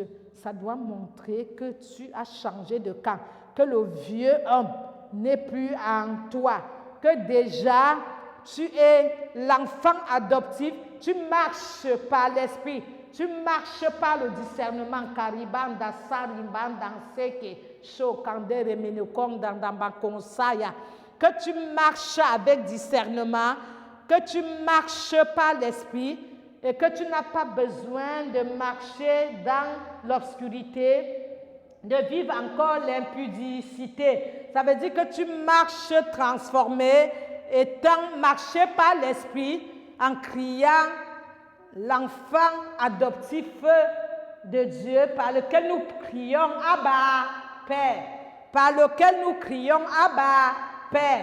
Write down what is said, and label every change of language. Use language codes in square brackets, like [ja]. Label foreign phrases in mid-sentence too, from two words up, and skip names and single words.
[fr] Ça doit montrer que tu as changé de camp, que le vieux homme n'est plus en toi, que déjà tu es l'enfant adoptif, tu marches par l'esprit, tu marches par le discernement. Karibanda saribanda seke shokande remenokong dandamba konsaya. Que tu marches avec discernement, que tu marches par l'esprit et que tu n'as pas besoin de marcher dans l'obscurité, de vivre encore l'impudicité. Ça veut dire que tu marches transformé, étant marché par l'esprit en criant l'enfant adoptif de Dieu par lequel nous crions Abba Père, par lequel nous crions Abba Père.